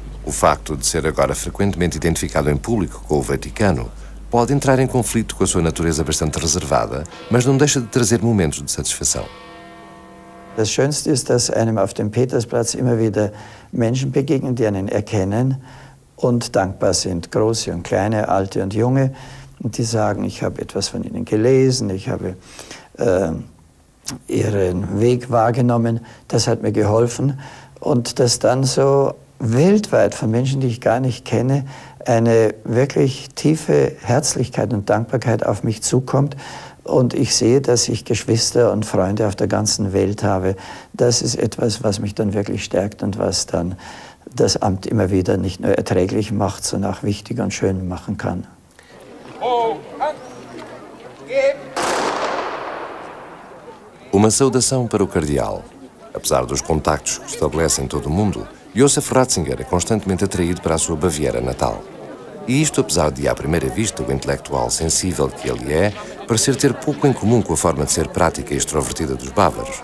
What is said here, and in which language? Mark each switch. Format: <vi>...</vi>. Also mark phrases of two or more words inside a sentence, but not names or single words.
<pt>O facto de ser agora frequentemente identificado em público com o Vaticano pode entrar em conflito com a sua natureza bastante reservada, mas não deixa de trazer momentos de satisfação.</pt> <de>Das Schönste ist, dass einem auf dem Petersplatz immer wieder Menschen begegnen, die einen erkennen und dankbar sind, große und kleine, alte und junge, und die sagen, ich habe etwas von ihnen gelesen, ich habe ihren Weg wahrgenommen, das hat mir geholfen, und dass dann so weltweit von Menschen, die ich gar nicht kenne, eine wirklich tiefe Herzlichkeit und Dankbarkeit auf mich zukommt. Und ich sehe, dass ich Geschwister und Freunde auf der ganzen Welt habe. Das ist etwas, was mich dann wirklich stärkt und was dann das Amt immer wieder nicht nur erträglich macht, sondern auch wichtig und schön machen kann.</de> <pt>Uma saudação para o cardeal. Apesar dos contactos que estabelece em todo o mundo, Josef Ratzinger é constantemente atraído para a sua Baviera natal. E isto apesar de, à primeira vista, o intelectual sensível que ele é, parecer ter pouco em comum com a forma de ser prática e extrovertida dos bávaros.</pt>